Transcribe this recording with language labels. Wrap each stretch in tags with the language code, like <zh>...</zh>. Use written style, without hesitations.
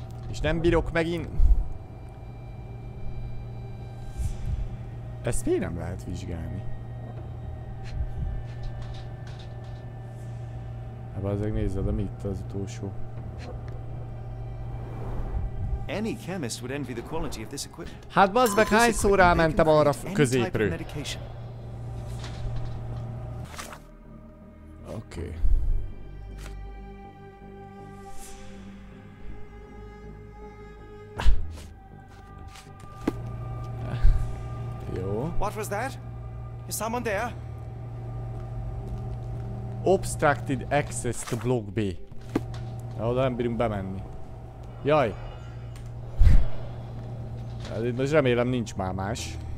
<hu>És nem bírok megint... Ezt miért nem lehet vizsgálni? Hát azért nézzed, de mi itt az utolsó?</hu> <en>Any chemist would envy the quality of this equipment.</en> <hu>Hát bazd meg, hányszor rámentem arra középről? Oké. Jó.</hu> <en>What was that? Is someone there? Obstructed access to block B.</en> <hu>Na, oda nem bírunk bemenni. Jaj! Hát most remélem nincs már más.</hu>